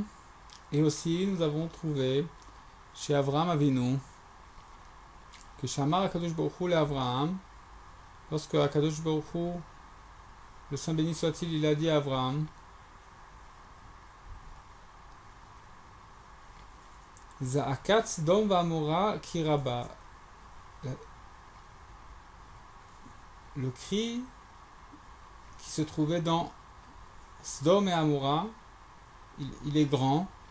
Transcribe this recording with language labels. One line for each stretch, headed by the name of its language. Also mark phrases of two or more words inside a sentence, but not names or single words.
French: Et aussi, nous avons trouvé chez Avraham Avinu que
Hebrew: שמר הקדוש ברוך הוא אברהם,
French: lorsque
Hebrew: הקדוש ברוך הוא,
French: le Saint béni soit-il, il a dit à Avraham,
Hebrew: זעקת סדום ועמורה כי רבה,
French: le cri qui se trouvait dans Sdom et Amora, il est grand,